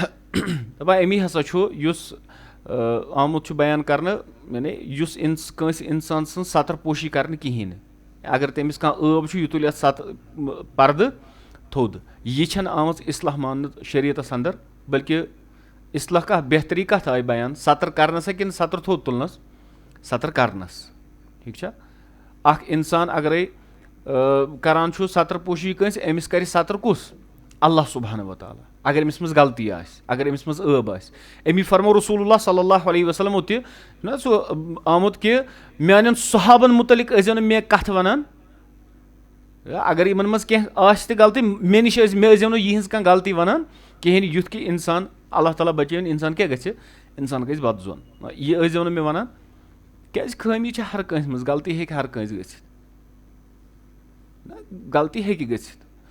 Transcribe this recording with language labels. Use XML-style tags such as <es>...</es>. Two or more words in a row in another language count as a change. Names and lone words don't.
<ks>دپان امی ہسا چھُ یُس آمُت چھُ بیان کرنہٕ, یعنی یُس کٲنٛسہِ انسان سٕنٛز ستر پوشی کرنہٕ کِہینۍ نہٕ, اگر تٔمِس کانٛہہ ٲب چھُ یہِ تُلہِ اتھ پردٕ تھوٚد, یہِ چھنہٕ آمٕژ اصلاح ماننہٕ شریعتس انٛدر, بلکہِ اصلاح کتھ بہتری کتھ آیہِ بیان, ستر کرنس کِنہٕ ستر تھوٚد تُلنس, ستر کرنس, ٹھیٖک چھا. اکھ انسان اگرے کران چھُ ستر پوشی کٲنٛسہِ, أمِس کرِ ستر کُس,</ks> <ar>اللہ سبحانہ وتعالیٰ,</ar> <ks>اگر أمِس منٛز غلطی آسہِ, اگر أمِس منٛز ٲب آسہِ. أمی فرمو رسول اللہ</ks> <ar>صلی اللہ علیہ وسلمو</ar> <ks>تہِ چھُنہ سُہ آمُت کہِ میانٮ۪ن صحابن مُتعلق ٲسۍ زیو نہٕ مےٚ کتھ ونان, اگر یِمن منٛز کینٛہہ آسہِ تہِ غلطی مےٚ نِش مےٚ ٲسۍ زیو نہٕ یِہٕنٛز کانٛہہ غلطی ونان کِہینۍ, یُتھ کہِ انسان</ks> <ar>اللہ تعالیٰ</ar> <ks>بچٲوِن, انسان کیٛاہ گژھِ, انسان گژھِ بد زوٚن, یہِ ٲسۍ زیو نہٕ مےٚ ونان, کیٛازِ خٲمی چھِ ہر کٲنٛسہِ منٛز, غلطی ہیٚکہِ ہر کٲنٛسہِ گٔژھِتھ, غلطی ہیٚکہِ گٔژھِتھ.</ks>